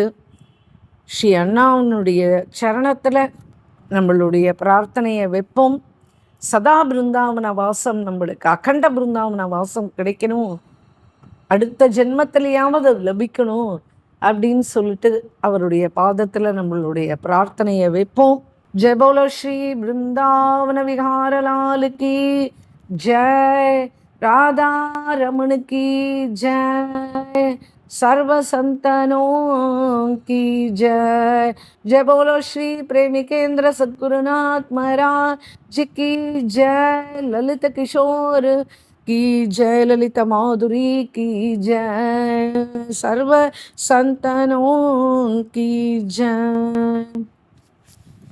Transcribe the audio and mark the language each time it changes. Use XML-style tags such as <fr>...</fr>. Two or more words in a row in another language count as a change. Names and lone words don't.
<ta>ஸ்ரீ அண்ணாவுனுடைய சரணத்தில் நம்மளுடைய பிரார்த்தனையை வைப்போம். சதா பிருந்தாவன வாசம் நம்மளுக்கு, அகண்ட பிருந்தாவன வாசம் கிடைக்கணும், அடுத்த ஜென்மத்திலேயாவது லபிக்கணும் அப்படின்னு சொல்லிட்டு அவருடைய பாதத்தில் நம்மளுடைய பிரார்த்தனையை வைப்போம்.</ta> <hi>जय बोलो श्री वृंदावन विहार लाल की जय, राधा रमण की जय, सर्व संतनों की जय। जय बोलो श्री प्रेमिकेंद्र सद्गुरुनाथ महाराज की जय, ललित किशोर की जय, ललिता माधुरी की जय, सर्व संतनों की जय।</hi>